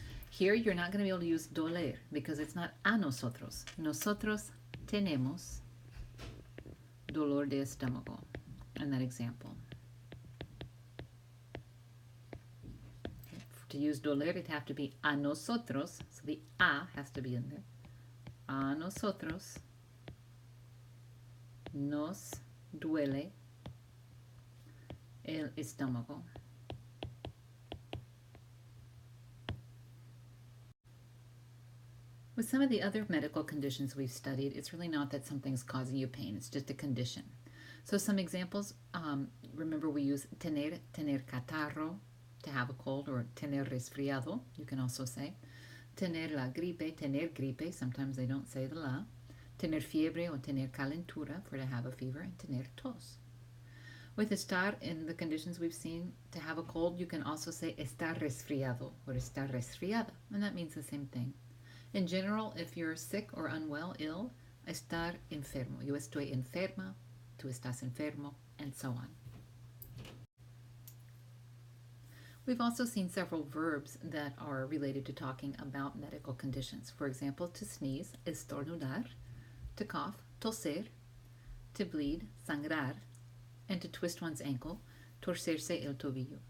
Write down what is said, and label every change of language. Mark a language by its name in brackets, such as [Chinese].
[English] Here, you're not going to be able to use doler because it's not a nosotros. [Spanish] Nosotros tenemos dolor de estómago [English] in that example. To use doler, it'd have to be a nosotros. So the a has to be in there. [Spanish] A nosotros nos duele el estómago. [English] With some of the other medical conditions we've studied, it's really not that something's causing you pain. It's just a condition. So some examples, remember we use tener catarro, to have a cold, or tener resfriado, you can also say. Tener la gripe, tener gripe, sometimes they don't say the la. Tener fiebre or tener calentura, for to have a fever, and tener tos. With estar, in the conditions we've seen, to have a cold, you can also say estar resfriado or estar resfriada, and that means the same thing. In general, if you're sick or unwell, ill, estar enfermo. [Spanish] Yo estoy enferma, tú estás enfermo, [English] and so on. We've also seen several verbs that are related to talking about medical conditions. For example, to sneeze, estornudar, to cough, toser, to bleed, sangrar, and to twist one's ankle, torcerse el tobillo.